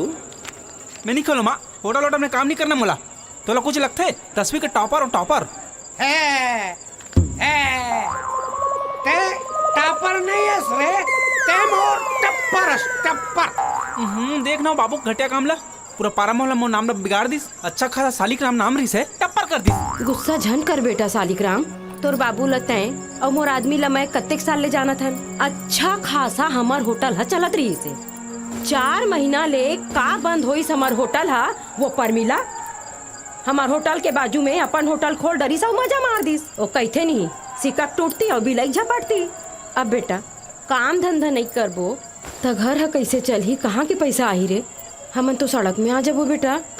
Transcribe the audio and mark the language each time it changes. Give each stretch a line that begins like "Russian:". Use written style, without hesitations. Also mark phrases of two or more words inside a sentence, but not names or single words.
Chhattisgarhi: मैं नहीं खोलू माँ, होटल वोटल में काम नहीं करना मुला, तो ला कुछ लगते 10वीं के टॉपर और टॉपर टॉपर नहीं है रे, ते मोर टप्पर। देख ना बाबू घटिया काम ला, पूरा पारा मोहल्ला मोर नाम ला बिगाड़ दिस। अच्छा खासा सालिक राम नाम रही है, टप्पर कर दिस। गुस्सा झन कर बेटा सालिक राम, तोर बाबू लते और मोर आदमी ला मैं कत्तेक साल ले जाना था। अच्छा खासा हमार होटल हा चलत रही से, 4 महीना ले का बंद होई हमार होटल हा, वो परमिला हमार होटल के बाजू में अपन होटल खोल डरी सब मजा मार दिस। ओ कहते नहीं सिक्का टूटती और बिलाई झपटती। अब बेटा काम धंधा नहीं करबो तो घर हा कैसे चलही, कहाँ के पैसा आई रे, हमन तो सड़क में आ जाबो बेटा।